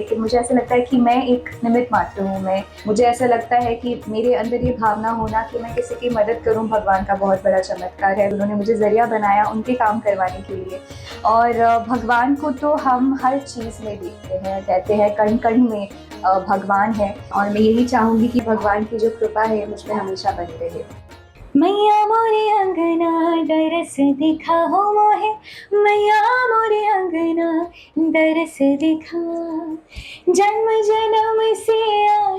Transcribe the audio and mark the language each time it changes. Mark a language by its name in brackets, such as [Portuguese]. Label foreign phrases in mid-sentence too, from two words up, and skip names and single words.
[Hindi] लेकिन मुझे ऐसा लगता है कि मैं एक निमित्त मात्र हूँ। मुझे ऐसा लगता है कि मेरे अंदर ये भावना होना कि मैं किसी की मदद करूँ, भगवान का बहुत बड़ा चमत्कार है। उन्होंने मुझे जरिया बनाया उनके काम करवाने के लिए। और भगवान को तो हम हर चीज़ में देखते हैं, कहते हैं कण कण में भगवान है। और मैं यही चाहूँगी कि भगवान की जो कृपा है मुझ में हमेशा बनी रहे। मैया मोरे अंगना दरस दिखा हो मोहे, मैया मोरे अंगना दरस दिखा। जन्म जन्म से